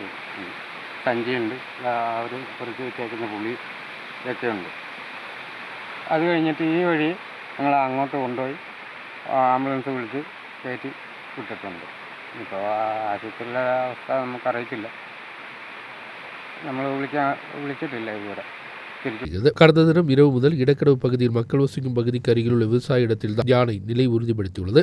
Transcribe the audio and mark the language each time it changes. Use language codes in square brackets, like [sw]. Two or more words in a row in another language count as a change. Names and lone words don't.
[ml] സഞ്ചിയുണ്ട്, അവർ കുറിച്ച് വെച്ചേക്കുന്ന പുളി ഇതൊക്കെ ഉണ്ട്. അത് കഴിഞ്ഞിട്ട് ഈ വഴി ഞങ്ങൾ അങ്ങോട്ട് കൊണ്ടുപോയി ആംബുലൻസ് വിളിച്ച് കയറ്റി വിട്ടിട്ടുണ്ട്. ഇപ്പോൾ ആശുപത്രിയിലെ അവസ്ഥ നമുക്കറിയത്തില്ല, നമ്മൾ വിളിച്ചിട്ടില്ല ഇതുവരെ. [ta] கடந்த தினம் இரவு முதல் இடக்கடவு பகுதியில் மக்கள் வசிக்கும் பகுதிக்கு அருகில் உள்ள விவசாய இடத்தில் தான் யானை நிலை உறுதிப்படுத்தியுள்ளது.